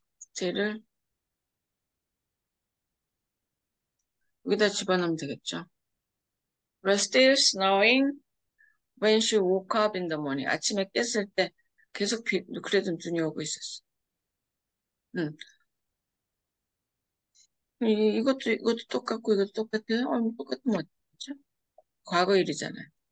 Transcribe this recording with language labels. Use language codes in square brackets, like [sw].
[ko] still을 여기다 집어넣으면 되겠죠. [en] It was still snowing when she woke up in the morning. [ko] 아침에 깼을 때 계속 그래도 눈이 오고 있었어. 응. 이것도 똑같고, 이것도 똑같아요. 똑같은 거 같죠? 과거 일이잖아요.